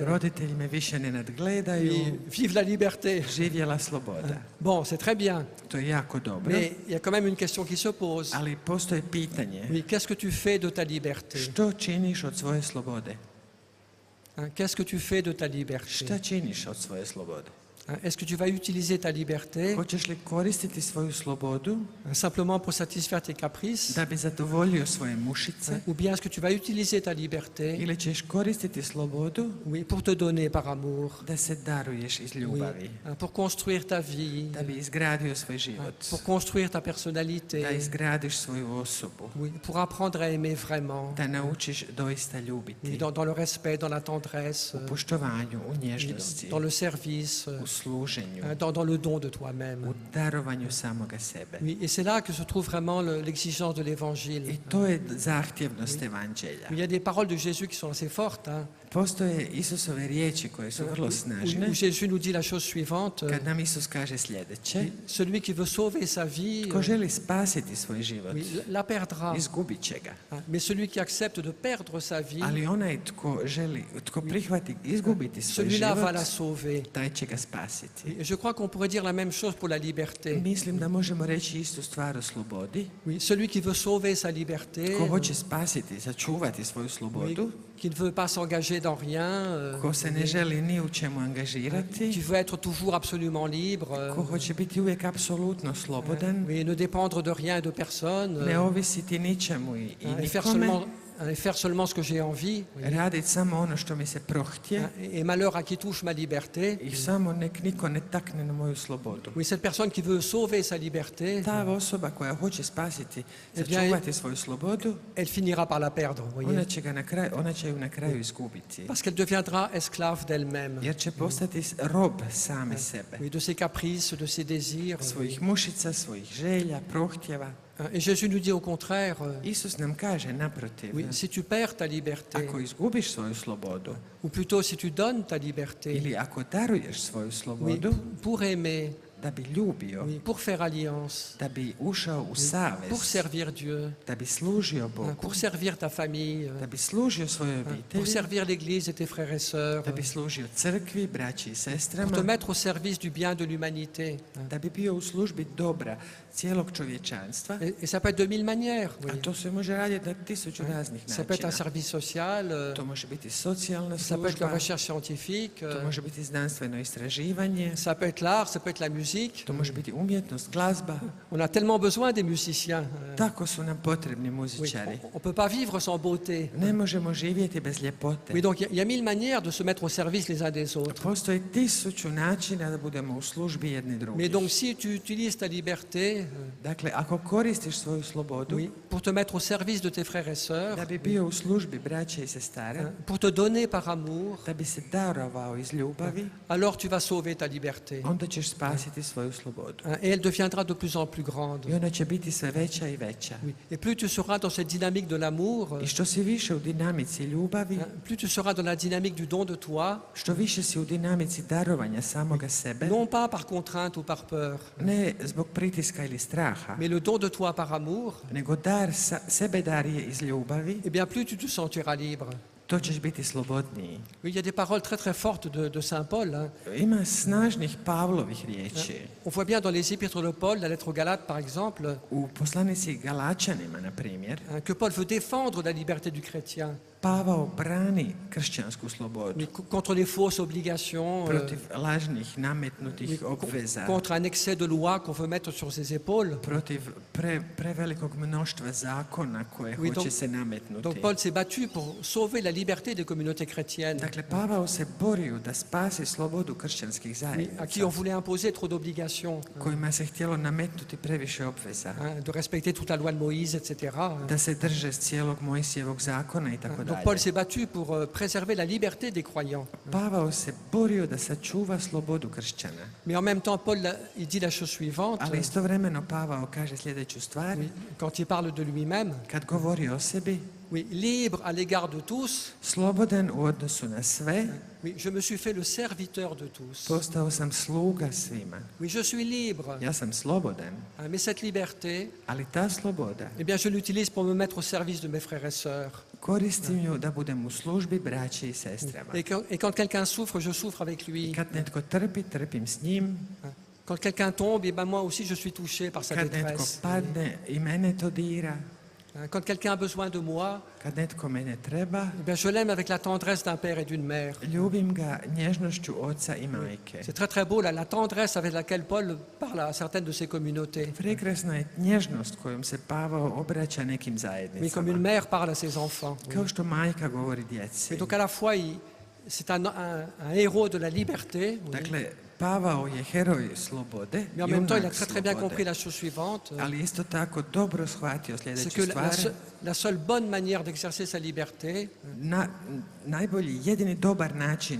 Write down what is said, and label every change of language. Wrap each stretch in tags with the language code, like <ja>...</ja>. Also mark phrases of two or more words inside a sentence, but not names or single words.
<hr>roditelji me više ne nadgledaju,</hr> <fr>vive la liberté.</fr> <hr>živjela sloboda.</hr> <fr>Bon, c'est très bien,</fr> <hr>To je jako dobro,</hr> <fr>mais il y a quand même une question qui se pose.</fr> <hr>ali postoje pitanje,</hr> <fr>Oui, qu'est-ce que tu fais de ta liberté?</fr> <hr>što činiš od svoje slobode?</hr> <fr>Qu'est-ce que tu fais de ta liberté?</fr> <hr>Šta činiš od svoje slobode?</hr> <fr>Est-ce que tu vas utiliser ta liberté</fr> <hr>Hoćeš li koristiti svoju slobodu</hr> <fr>simplement pour satisfaire tes caprices?</fr> <hr>da bi zadovoljio svoje mušice</hr> <fr>Ou bien est-ce que tu vas utiliser ta liberté,</fr> <hr>ili ćeš koristiti slobodu</hr> <fr>oui, pour te donner par amour,</fr> <hr>da se daruješ iz</hr> <fr>oui,</fr> <hr>ljubavi,</hr> <fr>pour construire ta vie,</fr> <hr>da bi izgradio svoj život,</hr> <fr>pour construire ta personnalité,</fr> <hr>da izgradiš svoju osobu,</hr> <fr>oui, pour apprendre à aimer vraiment,</fr> <hr>da naučiš doista</hr> <fr>oui,</fr> <hr>ljubiti</hr> <fr>dans le respect, dans la tendresse,</fr> <hr>u poštovanju, u</hr> <fr>oui,</fr> <hr>nježnosti,</hr> <fr>dans le service,</fr> <hr>u služenju,</hr> <fr>dans le don de toi-même.</fr> <hr>u darovanju samoga sebe.</hr> <fr>Oui, et c'est là que se trouve vraiment l'exigence de l'évangile.</fr> <hr>I to je zahtjevnost evanđelja.</hr> <fr>Il y a des paroles de Jésus qui sont assez fortes, hein,</fr> <hr>Postoje Isusove riječi koje su vrlo snažne,</hr> <fr>où Jésus nous dit la chose suivante,</fr> <hr>kad nam Isus kaže sljedeće:</hr> <fr>celui qui veut sauver sa vie,</fr> <hr>tko želi spasiti svoj život,</hr> <fr>oui, la perdra.</fr> <hr>izgubit će ga.</hr> <fr>Mais celui qui accepte de perdre sa vie,</fr> <hr>Ali onaj tko prihvati izgubiti svoj</hr> <fr>celui-là va la</fr> <hr>život,</hr> <fr>sauver.</fr> <hr>taj će ga spasiti.</hr> <fr>Et je crois qu'on pourrait dire la même chose pour la liberté.</fr> <hr>Mislim da možemo reći istu stvar o slobodi.</hr> <fr>Oui, celui qui veut sauver sa liberté,</fr> <hr>Ko hoće spasiti, sačuvati svoju</hr> <fr>oui,</fr> <hr>slobodu,</hr> <fr>qui ne veut pas s'engager dans rien,</fr> <hr>ko se ne želi ni u čemu</hr> <fr>qui</fr> <hr>angažirati,</hr> <fr>veut être toujours absolument libre,</fr> <hr>ko hoće biti uvijek apsolutno slobodan,</hr> <fr>oui, ne dépendre de rien et de personne,</fr> <hr>ne ovisiti ničemu i</hr> <fr>et faire seulement ce que j'ai envie. Oui.</fr> <hr>raditi samo ono što mi se prohtje</hr> <fr>Et malheur à qui touche ma liberté.</fr> <hr>i samo nek niko ne takne na moju slobodu.</hr> <fr>Oui, cette personne qui veut sauver sa liberté,</fr> <hr>Ta osoba koja hoće spasiti,</hr> <fr>bien,</fr> <hr>sačuvati svoju slobodu,</hr> <fr>elle finira par la perdre, vous voyez.</fr> <hr>ona će ju na kraju izgubiti.</hr> <fr>Parce qu'elle deviendra esclave d'elle-même,</fr> <hr>Jer će postati rob same sebe.</hr> <fr>oui, de ses caprices, de ses désirs.</fr> <hr>Svojih mušica, svojih želja, prohtjeva.</hr> <fr>Et Jésus nous dit au contraire,</fr> <hr>Isus nam kaže naprotiv,</hr> <fr>oui, si tu perds ta liberté,</fr> <hr>ako izgubiš svoju slobodu,</hr> <fr>ou plutôt si tu donnes ta liberté,</fr> <hr>ili ako daruješ svoju</hr> <fr>oui,</fr> <hr>slobodu,</hr> <fr>pour aimer,</fr> <hr>da bi ljubio,</hr> <fr>oui, pour faire alliance,</fr> <hr>da bi ušao u</hr> <fr>pour</fr> <hr>savez,</hr> <fr>servir Dieu,</fr> <hr>da bi služio Bogu,</hr> <fr>pour servir ta famille,</fr> <hr>da bi služio svojoj</hr> <fr>pour</fr> <hr>obitelji,</hr> <fr>servir l'Église et tes frères et sœurs,</fr> <hr>da bi služio crkvi, braći i</hr> <fr>pour te</fr> <hr>sestrama,</hr> <fr>mettre au service du bien de l'humanité.</fr> <hr>da bi bio u službi dobra cijelog čovječanstva.</hr> <fr>Et ça peut être de mille manières.</fr> <hr>A</hr> <fr>Oui.</fr> <hr>to se može raditi na tisuću raznih</hr> <fr>Ça peut être un</fr> <hr>načina.</hr> <fr>service social,</fr> <hr>To može biti socijalna</hr> <fr>ça peut être la</fr> <hr>služba,</hr> <fr>recherche scientifique,</fr> <hr>to može biti znanstveno istraživanje,</hr> <fr>ça peut être l'art, ça peut être la musique.</fr> <hr>to može biti umjetnost, glazba.</hr> <fr>On a tellement besoin des musiciens.</fr> <hr>Tako su nam potrebni</hr> <fr>Oui,</fr> <hr>muzičari.</hr> <fr>on ne peut pas vivre sans beauté.</fr> <hr>Ne možemo živjeti bez ljepote.</hr> <fr>Oui, donc il y a mille manières de se mettre au service les uns des autres.</fr> <hr>Postoji tisuću načina da budemo u službi jedni</hr> <fr>Mais</fr> <hr>drugih.</hr> <fr>donc si tu utilises ta liberté,</fr> <hr>Dakle, ako koristiš svoju slobodu</hr> <fr>oui, pour te mettre au service de tes frères et sœurs,</fr> <hr>da bi bio u službi braće i sestara,</hr> <fr>pour te donner par amour,</fr> <hr>da bi se darovao iz ljubavi,</hr> <fr>alors tu vas sauver ta liberté.</fr> <hr>onda ćeš spasiti svoju slobodu.</hr> <fr>Et elle deviendra de plus en plus grande.</fr> <hr>I ona će biti sve veća i veća.</hr> <fr>Oui. Et plus tu seras dans cette dynamique de l'amour,</fr> <hr>I što si više u dinamici ljubavi,</hr> <fr>plus tu seras dans la dynamique du don de toi,</fr> <hr>što više si u dinamici darovanja samoga sebe,</hr> <fr>non pas par contrainte ou par peur,</fr> <hr>ne zbog pritiska ili straha,</hr> <fr>mais le don de toi par amour,</fr> <hr>nego sebe darije iz ljubavi,</hr> <fr>eh bien plus tu te sentiras libre.</fr> <hr>to ćeš biti slobodniji.</hr> <fr>Oui, il y a des paroles très très fortes de Saint Paul. Hein.</fr> <hr>Ima snažnih Pavlovih riječi.</hr> <fr>On voit bien dans les épîtres de Paul, la lettre aux Galates par exemple,</fr> <hr>U poslanici Galačanima, na primjer,</hr> <fr>hein, que Paul veut défendre la liberté du chrétien,</fr> <hr>Pavao brani kršćansku slobodu</hr> <fr>oui, contre les fausses obligations,</fr> <hr>protiv lažnih nametnutih obveza,</hr> <fr>contre un excès de loi qu'on veut mettre sur ses épaules.</fr> <hr>protiv prevelikog mnoštva zakona koje</hr> <fr>Oui,</fr> <hr>hoće</hr> <fr>donc-</fr> <hr>se nametnuti.</hr> <fr>Donc Paul s'est battu pour sauver la liberté des communautés chrétiennes,</fr> <hr>Dakle, Pavao se borio da spasi slobodu kršćanskih</hr> <fr>oui, à</fr> <hr>zajednica,</hr> <fr>qui on voulait imposer trop d'obligations,</fr> <hr>kojima se htjelo nametnuti previše obveza,</hr> <fr>hein, de respecter toute la loi de Moïse, etc. hein.</fr> <hr>da se drže cijelog Mojsijevog zakona i tako</hr> <fr>Donc</fr> <hr>dalje.</hr> <fr>Paul s'est battu pour préserver la liberté des croyants.</fr> <hr>Pavao se borio da sačuva slobodu kršćana,</hr> <fr>Mais en même temps, Paul il dit la chose suivante,</fr> <hr>ali istovremeno Pavao kaže sljedeću stvar,</hr> <fr>oui, quand il parle de lui-même,</fr> <hr>kad govori o sebi,</hr> <fr>oui, libre à l'égard de tous,</fr> <hr>slobodan u odnosu na sve,</hr> <fr>oui, je me suis fait le serviteur de tous.</fr> <hr>postao sam sluga svima.</hr> <fr>Oui, je suis libre,</fr> <hr>Ja sam slobodan,</hr> <fr>hein, mais cette liberté,</fr> <hr>ali ta sloboda,</hr> <fr>eh bien, je l'utilise pour me mettre au service de mes frères et sœurs.</fr> <hr>koristim ju da budem u službi braće i sestrama.</hr> <fr>Et quand quelqu'un souffre, je souffre avec</fr> <hr>I</hr> <fr>lui.</fr> <hr>kad netko trpi, trpim s njim.</hr> <fr>Quand quelqu'un tombe, eh ben, moi aussi je suis touché par sa</fr> <hr>Kad netko</hr> <fr>détresse.</fr> <hr>padne, i mene to dira.</hr> <fr>Hein, Quand quelqu'un a besoin de moi,</fr> <hr>Kad netko mene treba,</hr> <fr>eh bien, je l'aime avec la tendresse d'un père et d'une mère.</fr> <hr>ljubim ga nježnošću oca i majke.</hr> <fr>C'est très très beau la tendresse avec laquelle Paul parle à certaines de ses communautés.</fr> <hr>Prekrasna je nježnost kojom se Pavao obraća nekim</hr> <fr>Mais comme une</fr> <hr>zajednicama.</hr> <fr>mère parle à ses enfants. Oui.</fr> <hr>Kao što majka govori djeci.</hr> <fr>Et donc à la fois, c'est un héros de la liberté, oui,</fr> <hr>Dakle, Pavao je heroj slobode,</hr> <fr>mais en même temps, il a</fr> <hr>junak</hr> <fr>très très bien compris</fr> <hr>slobode.</hr> <fr>la chose suivante,</fr> <hr>Ali isto tako dobro shvatio</hr> <fr>c'est</fr> <hr>sljedeću</hr> <fr>que</fr> <hr>stvar.</hr> <fr>la seule bonne manière d'exercer sa liberté,</fr> <hr>Najbolji, jedini dobar način</hr>